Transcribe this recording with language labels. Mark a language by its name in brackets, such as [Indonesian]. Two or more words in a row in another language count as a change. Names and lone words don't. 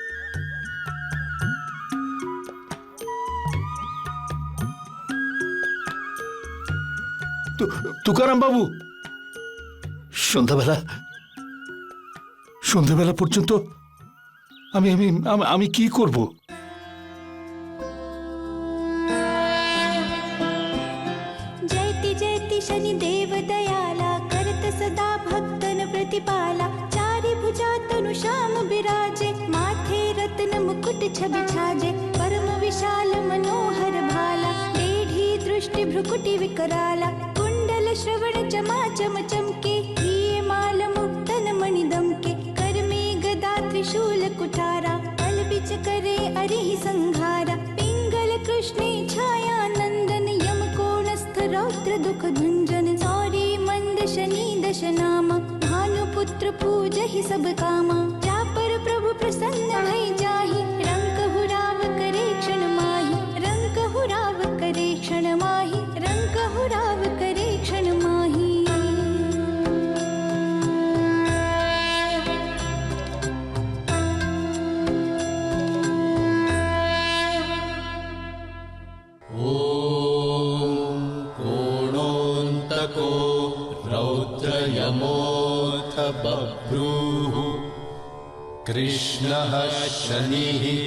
[Bangla] তুকারাম বাবু, সন্ধ্যাবেলা সন্ধ্যাবেলা পর্যন্ত আমি আমি আমি- আমি কি করব? [Hindi] जयति जयति शनिदेव दयाला करत सदा भक्तन प्रतिपाला चारि भुजा तनु श्याम बिराजे माथे रत्न मुकुट छवि छाजे परम विशाल मनोहर भाला टेढ़ी दृष्टि भ्रुकुटि विकराला कुंडल श्रवण चमा चम चमके प्रिय माल मुक्तन मणि दमके कर में गदा त्रिशूल कुठारा पल बिच करे अरिहि संघारा पिंगल कृष्णे छाया नंदन यम कोणस्थ रौद्र दुख भंजन सौरी मंद शनि दश नामा भानुपुत्र पूजहि सब कामा जा पर प्रभु प्रसन्न भई जाहि रंग हुराव करे क्षण माहि रंग हुराव करे क्षण माहि रंग हुराव करे क्षण माहि [Sanskrit] कोणोऽन्तको रौद्रयमोऽथ बभ्रूः कृष्णः शनिः